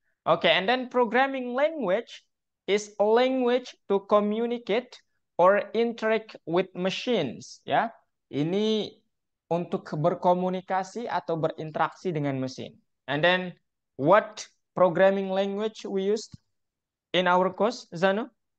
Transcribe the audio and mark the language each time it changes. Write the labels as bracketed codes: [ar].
[en] Okay, and then programming language is a language to communicate or interact with machines, ya. [id] Ini untuk berkomunikasi atau berinteraksi dengan mesin. [en] And then what programming language we used in our course, Zano?